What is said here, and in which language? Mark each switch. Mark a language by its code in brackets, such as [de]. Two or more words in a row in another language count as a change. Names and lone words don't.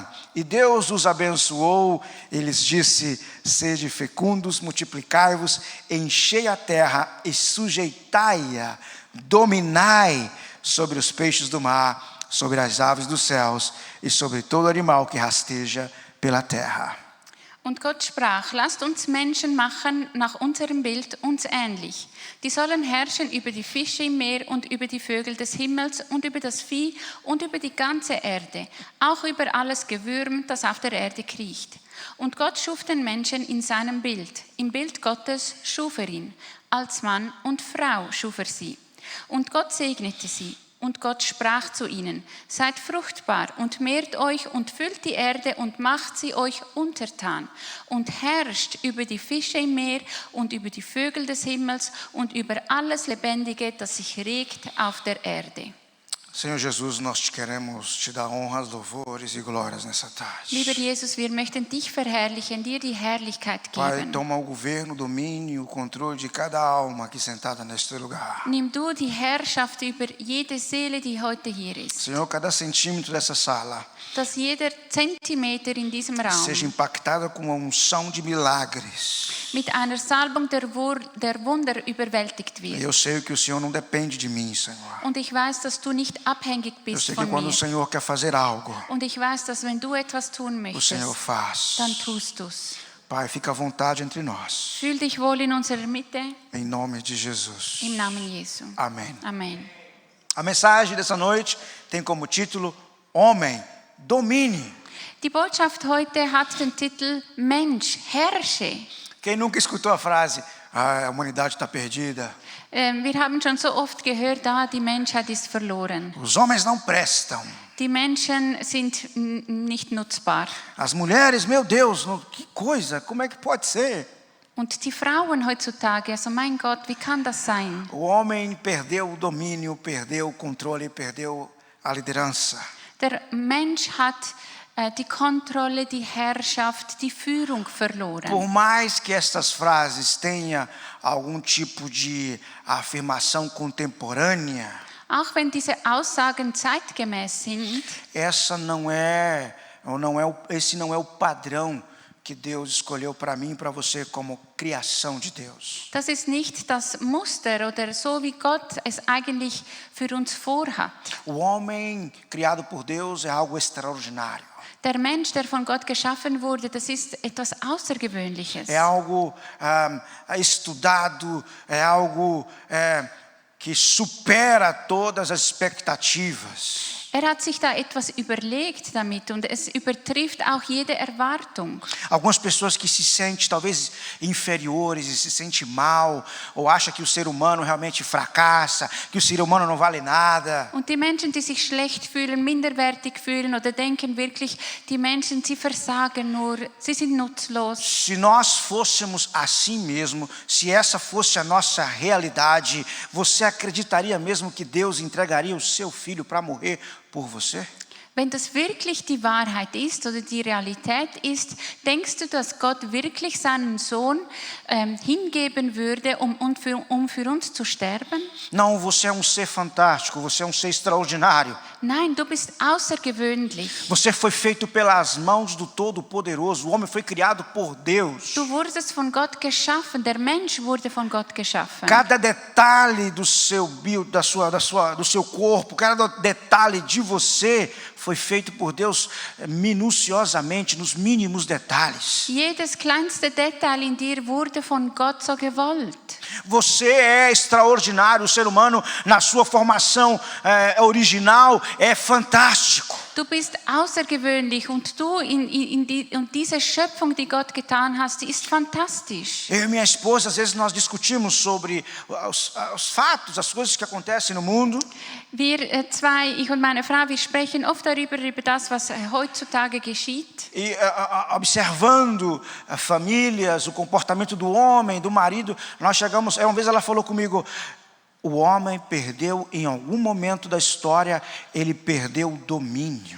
[pt] E Deus os abençoou, e lhes disse, sede fecundos, multiplicai-vos, enchei a terra e sujeitai-a, dominai sobre os peixes do mar, sobre as aves dos céus e sobre todo animal que rasteja pela terra. [de] Und Gott sprach, lasst uns Menschen machen nach unserem Bild uns ähnlich. Die sollen herrschen über die Fische im Meer und über die Vögel des Himmels und über das Vieh und über die ganze Erde, auch über alles Gewürm, das auf der Erde kriecht. Und Gott schuf den Menschen in seinem Bild. Im Bild Gottes schuf er ihn. Als Mann und Frau schuf er sie. Und Gott segnete sie. Und Gott sprach zu ihnen, seid fruchtbar und mehrt euch und füllt die Erde und macht sie euch untertan und herrscht über die Fische im Meer und über die Vögel des Himmels und über alles Lebendige, das sich regt auf der Erde. [pt] Senhor Jesus, nós queremos te dar honras, louvores e glórias nessa tarde. [de] Lieber Jesus, wir möchten dich verherrlichen, dir die Herrlichkeit [pt] Pai, [de] geben. [pt] toma o governo, o domínio, o controle de cada alma aqui sentada neste lugar. [de] Nimm du die Herrschaft über jede Seele, die heute hier ist. [pt] Senhor, cada centímetro dessa sala [de] Dass jeder Zentimeter in diesem Raum [pt] seja impactada com uma unção de milagres. [de] mit einer Salbung der Wunder überwältigt [pt] E [de] wird. [pt] eu sei que o Senhor não depende de mim, Senhor. [de] Und ich weiß, dass du nicht abhängig [pt] Eu [de] bist [pt] sei que [de] von [pt] quando o [de] mir. [pt] Senhor quer fazer algo, [de] Und ich weiß, dass wenn du etwas tun [pt] o [de] möchtest, [pt] Senhor faz. [de] dann tust du's. [pt] Pai, fica à vontade entre nós. [de] Fühl dich wohl in unserer Mitte, [pt] Em nome de Jesus. [de] im Namen Jesu. [pt] Amém. [de] Amen. [pt] A mensagem dessa noite tem como título Homem, domine. [de] Die Botschaft heute hat den Titel Mensch, herrsche. [pt] Quem nunca escutou a frase, a humanidade está perdida, [de] Wir haben schon so oft gehört, die Menschheit ist verloren. [pt] os homens não prestam, [de] Die Menschen sind nicht nutzbar. [pt] as mulheres, meu Deus, que coisa, como é que pode ser? [de] Und die Frauen heutzutage, also mein Gott, wie kann das sein? [pt] O homem perdeu o domínio, perdeu o controle, perdeu a liderança. [de] Der Mensch hat die Kontrolle, die Herrschaft, die Führung verloren. [pt] Por mais que estas frases tenham algum tipo de afirmação contemporânea, [de] Auch wenn diese Aussagen zeitgemäß sind, [pt] esse não é o padrão que Deus escolheu para mim e para você como criação de Deus. [de] das ist nicht das Muster oder so, wie Gott es eigentlich für uns vorhat. [pt] O homem criado por Deus é algo extraordinário. [de] Der Mensch, der von Gott geschaffen wurde, das ist etwas Außergewöhnliches. [pt] É algo estudado, é algo que supera todas as expectativas. [de] Hat sich da etwas überlegt damit und es übertrifft auch jede Erwartung. [pt] Algumas pessoas que se sentem talvez inferiores e se sentem mal, ou acham que o ser humano realmente fracassa, que o ser humano não vale nada. [de] Und die Menschen, die sich schlecht fühlen, minderwertig fühlen oder denken wirklich, die Menschen, sie versagen nur, sie sind nutzlos. [pt] Se nós fôssemos assim mesmo, se essa fosse a nossa realidade, você acreditaria mesmo que Deus entregaria o seu filho para morrer por você? [de] Wenn das wirklich die Wahrheit ist oder die Realität ist, denkst du, dass Gott wirklich seinen Sohn hingeben würde, um für uns zu sterben? [pt] Não, você é um ser fantástico, você é um ser extraordinário. [de] Nein, du bist außergewöhnlich. [pt] Você foi feito pelas mãos do Todo-Poderoso. O homem foi criado por Deus. [de] Du wurdest von Gott geschaffen, der Mensch wurde von Gott geschaffen. [pt] Cada detalhe do seu do seu corpo, cada detalhe de você foi feito por Deus minuciosamente, nos mínimos detalhes. [de] Jedes kleinste Detail in dir wurde von Gott so gewollt. [pt] Você é extraordinário, o ser humano na sua formação original é fantástico. [de] Du bist außergewöhnlich und du und diese Schöpfung, die Gott getan hast, die ist fantastisch. [pt] Eu e minha esposa, às vezes nós discutimos sobre os fatos, as coisas que acontecem no mundo. [de] Wir zwei, ich und meine Frau, wir sprechen oft über das, was heutzutage geschieht. [pt] E observando famílias, o comportamento do homem, do marido, nós chegamos, uma vez ela falou comigo, o homem perdeu em algum momento da história, ele perdeu o domínio.